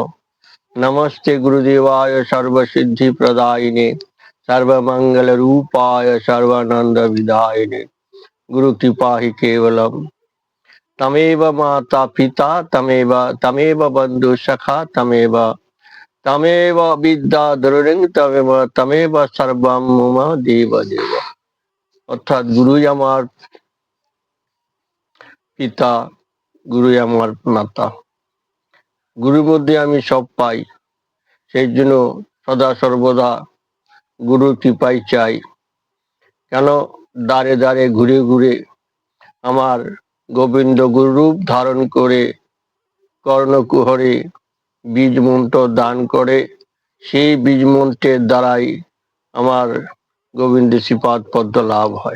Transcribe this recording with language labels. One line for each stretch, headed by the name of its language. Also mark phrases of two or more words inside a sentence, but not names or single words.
Sanskrit: नमस्ते गुरुदेवाय सर्वसिद्धि प्रदायिने, सर्वमंगल रूपाय सर्वानंद विदायिने। गुरु कृपा ही केवलम, तमेव माता पिता तमेव तमेव बंधु सखा तमेव तमेव विद्या द्रविण तमेव तमेव सर्वम मम देव देव।
Bangla: অর্থাৎ গুরুই আমার পিতা, গুরুই আমার মাতা, গুরুর মধ্যে আমি সব পাই। সেই জন্য সদা সর্বদা গুরুর কৃপাই চাই। কেন দ্বারে দ্বারে ঘুরে ঘুরে আমার গোবিন্দ গুরুরূপ ধারণ করে কর্ণকুহরে বীজ মন্ত্র দান করে, সেই বীজ মন্ত্রের দ্বারাই আমার গোবিন্দের শ্রীপাদ পদ্ম লাভ হয়।